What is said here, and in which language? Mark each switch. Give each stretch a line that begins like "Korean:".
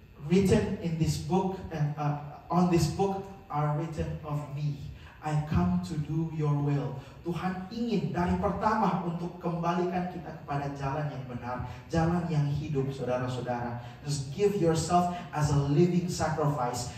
English: Written in this book and on this book are written of me. I come to do your will.
Indonesian: Tuhan ingin dari pertama untuk kembalikan kita kepada jalan yang benar, jalan yang hidup, saudara-saudara.
English: Just give yourself as a living sacrifice.